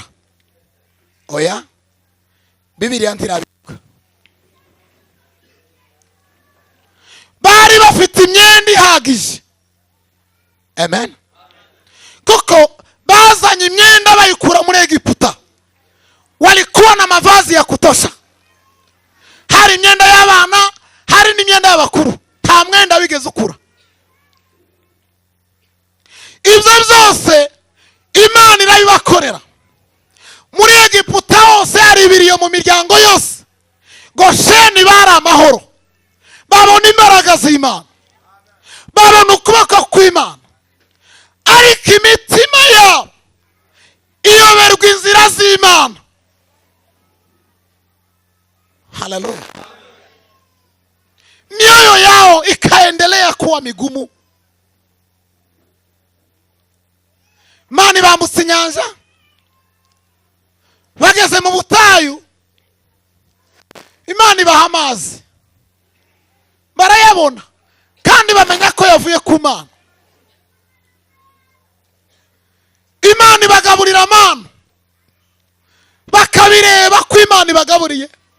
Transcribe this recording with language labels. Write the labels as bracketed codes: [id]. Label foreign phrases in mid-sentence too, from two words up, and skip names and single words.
[rw] Oya, Bibiliya ntirabivuga. Bari bafite imyenda ihagije. Amen. Kuko bazanye imyenda bayikura muri Egiputa, [sw] walikuwa na mavazi ya kutosha. [rw] Hari imyenda y'abana, hari n'imyenda y'abakuru, nta mwenda wigeze ukura. Ibyo byose Imana irabibakorera. Muri Egiputa hose hari ibiriyo mu miryango yose. Gosheni bari amahoro, babona imbaraga z'Imana, babona ukuboko kw'Imana, ariko imitima yabo iyoberwa inzira z'Imana. Haleluya. [sw] Mioyo yao ikaendelea kuwa migumu. [rw] Imana ibambutse inyanja, bageze mu butayu Imana ibaha amazi barayabona kandi bamenya ko yavuye ku Mana. Imana ibagaburira amana bakabireba ko Imana ibagaburiye.